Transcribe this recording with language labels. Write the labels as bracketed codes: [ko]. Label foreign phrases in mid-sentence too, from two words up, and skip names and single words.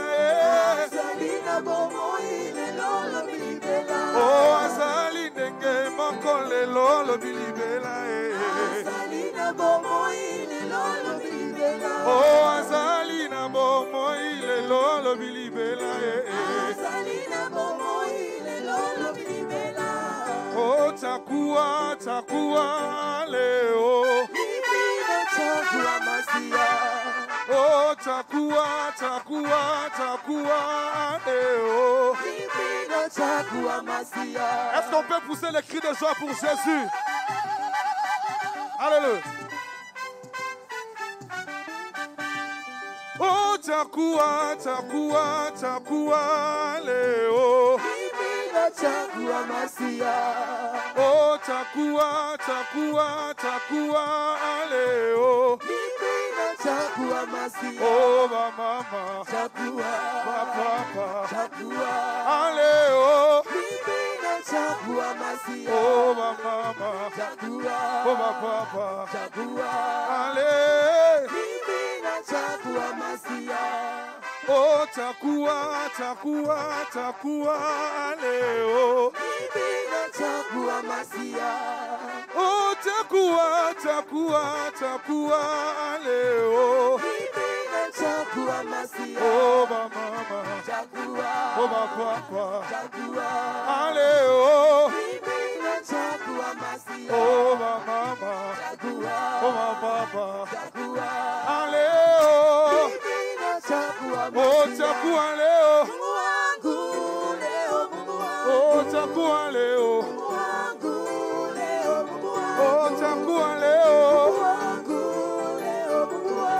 [ln] Azali na bomoi lelo lobilibela. Oh azali ndenge moko lelo lobilibela Azali na bomoi lelo lobilibela. Oh azali na bomoi lelo lobilibela Azali na bomoi lelo lobilibela. [sw] Oh takuwa leo Biblia chagua Masia. Oh takuwa leo Biblia chagua Masia. [fr] Est-ce qu'on peut pousser les cris de joie pour Jésus? Alléluia. [sw] Oh takuwa leo Biblia chagua Masia. Oh takuwa leo Biblia chagua Masia. Oh ba mama Chagua. ba papa Chagua. Aleo Biblia chagua Masia. Oh ba mama Chagua. Oh ba papa Chagua. Ale Biblia chagua Masia. Oh takuwa leo Biblia chagua Masia. Oh takuwa leo Biblia chagua Masia. Oh ba mama Chagua. Oh ba papa Chagua. Aleo Biblia chagua Masia. Oh ba mama Chagua. Oh ba papa Chagua. Aleo Biblia chagua Oh Masia. takuwa leo Mungu wangu leo, Mungu wangu. Oh takuwa leo Mungu wangu leo, Mungu wangu. Oh takuwa leo Mungu wangu leo, Mungu wangu.